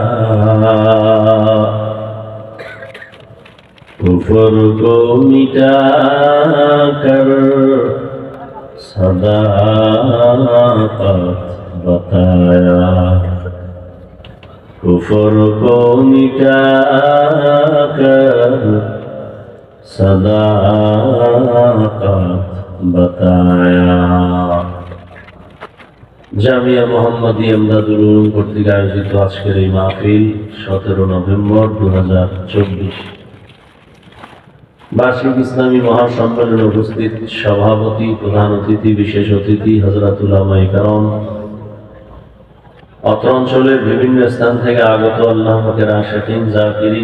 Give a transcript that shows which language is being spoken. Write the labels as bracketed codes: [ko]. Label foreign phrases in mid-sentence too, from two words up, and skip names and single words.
[ur] کفر کو مٹا کر صداقت بتایا کفر کو مٹا کر صداقت بتایا [bn] জামিয়া মোহাম্মদী এমদাদুল উলুম কর্তৃক আয়োজিত আজকের এই মাহফিল 17 নভেম্বর 2024 বার্ষিক ইসলামী মহাসম্মেলনে উপস্থিত সভাপতি প্রধান অতিথি বিশেষ অতিথি হযরত উলামায়ে কেরাম অত্র অঞ্চলের বিভিন্ন স্থান থেকে আগত আল্লাহ পাকের আশিকিন জাকিরিন